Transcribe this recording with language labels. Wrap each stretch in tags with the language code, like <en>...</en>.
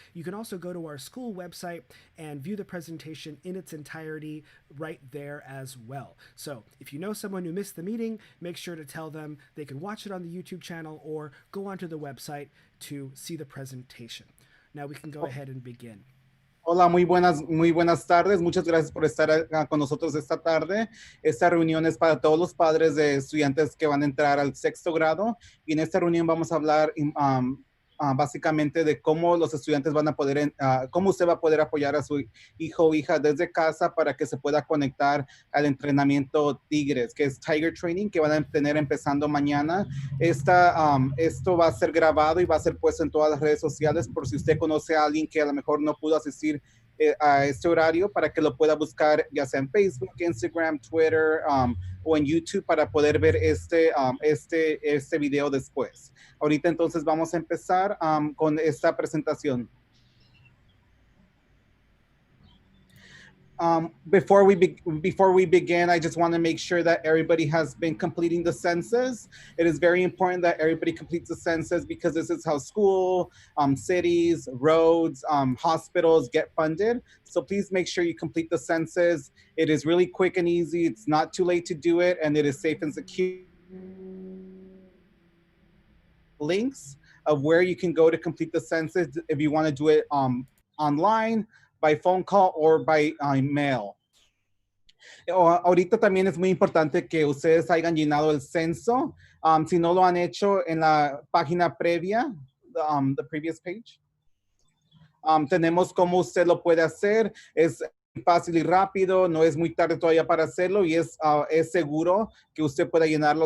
<en>You can also go to our school website and view the presentation in its entirety right there as well. So if you know someone who missed the meeting, make sure to tell them they can watch it on the YouTube channel or go onto the website to see the presentation. Now we can go ahead and begin.</en> <es>Hola, muy buenas tardes. Muchas gracias por estar con nosotros esta tarde. Esta reunión es para todos los padres de estudiantes que van a entrar al 6º grado. Y en esta reunión vamos a hablar básicamente de cómo los estudiantes van a poder, cómo usted va a poder apoyar a su hijo o hija desde casa para que se pueda conectar al entrenamiento Tigres, que es Tiger Training, que van a tener empezando mañana. Esto va a ser grabado y va a ser puesto en todas las redes sociales por si usted conoce a alguien que a lo mejor no pudo asistir a este horario, para que lo pueda buscar ya sea en Facebook, Instagram, Twitter o en YouTube para poder ver este video después. Ahorita entonces vamos a empezar con esta presentación.</es> <en>Before we begin, I just want to make sure that everybody has been completing the census. It is very important that everybody completes the census because this is how school, cities, roads, hospitals get funded. So please make sure you complete the census. It is really quick and easy. It's not too late to do it, and it is safe and secure. Links of where you can go to complete the census if you want to do it online, by phone call, or by mail.</en> <es>Ahorita también es muy importante que ustedes hayan llenado el censo. Si no lo han hecho en la página previa,</es> <en>the previous page,</en> <es>tenemos cómo usted lo puede hacer. Es fácil y rápido, no es muy tarde todavía para hacerlo y es seguro que usted pueda llenarlo.</es>